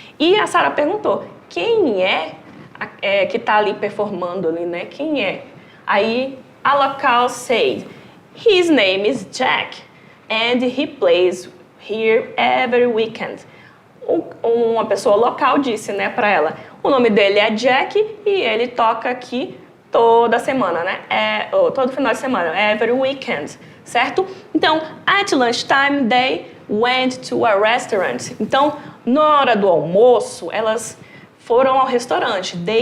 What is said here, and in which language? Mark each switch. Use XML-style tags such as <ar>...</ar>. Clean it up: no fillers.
<pt>E a Sarah perguntou, quem que está ali performando ali, né? Quem é?</pt> <en>Aí a local said, his name is Jack, and he plays here every weekend.</en> <pt>Uma pessoa local disse, né, para ela, o nome dele é Jack e ele toca aqui toda semana, né? Todo final de semana,</pt> <en>every weekend,</en> <pt>certo?</pt> <en>Então, at lunchtime they went to a restaurant.</en> <pt>Então, na hora do almoço, elas foram ao restaurante.</pt>